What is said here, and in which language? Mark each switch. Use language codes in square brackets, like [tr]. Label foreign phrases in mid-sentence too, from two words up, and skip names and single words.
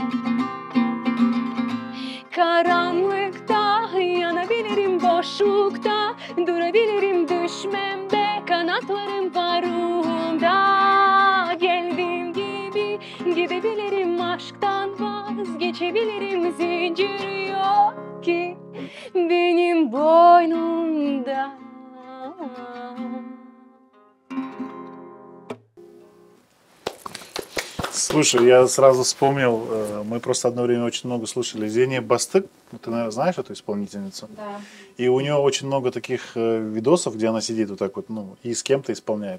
[tr] Karanlıkta yanabilirim, boşlukta durabilirim, düşmem be, kanatlarım var ruhumda. Geldiğim gibi gidebilirim, aşktan vazgeçebilirim, zincir yok ki benim boynumda. [ru] Слушай, я сразу вспомнил, мы просто одно время очень много слушали Зения Бастык, ты, наверное, знаешь эту исполнительницу? Да. И у нее очень много таких видосов, где она сидит вот так вот, ну, и с кем-то исполняет.